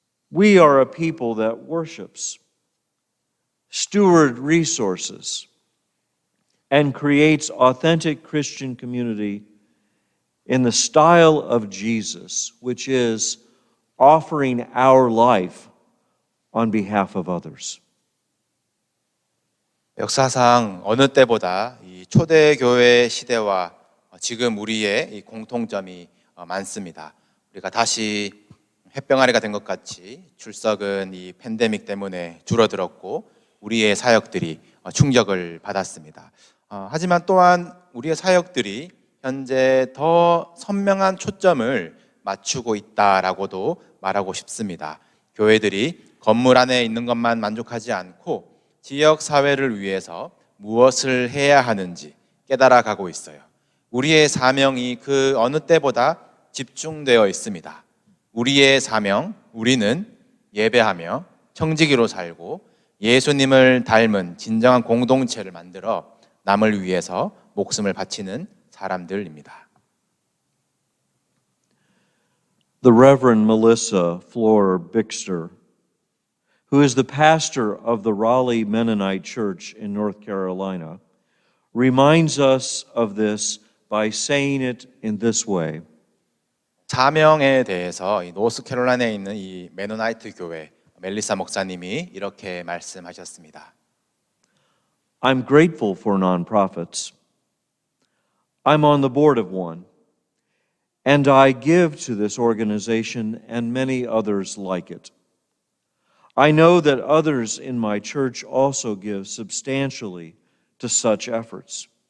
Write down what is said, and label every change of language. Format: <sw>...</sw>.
<en>We are a people that worships, steward resources, and creates authentic Christian community in the style of Jesus, which is offering our life on behalf of others.</en> <ko>역사상 어느 때보다 이 초대교회 시대와 지금 우리의 이 공통점이 많습니다. 우리가 다시 햇병아리가 된 것 같이 출석은 이 팬데믹 때문에 줄어들었고 우리의 사역들이 충격을 받았습니다. 하지만 또한 우리의 사역들이 현재 더 선명한 초점을 맞추고 있다라고도 말하고 싶습니다. 교회들이 건물 안에 있는 것만 만족하지 않고 지역 사회를 위해서 무엇을 해야 하는지 깨달아가고 있어요. 우리의 사명이 그 어느 때보다 집중되어 있습니다. 우리의 사명, 우리는 예배하며 청지기로 살고 예수님을 닮은 진정한 공동체를 만들어 남을 위해서 목숨을 바치는 사람들입니다.</ko> <en>The Reverend Melissa Fleur Bixter, who is the pastor of the Raleigh Mennonite Church in North Carolina, reminds us of this by saying it in this way.</en> <ko>사명에 대해서 이 노스캐롤라이나에 있는 이 메노나이트 교회 멜리사 목사님이 이렇게 말씀하셨습니다.</ko> <en>I'm grateful for nonprofits. I'm on the board of one, and I give to this organization and many others like it. I know that others in my church also give substantially to such efforts.</en>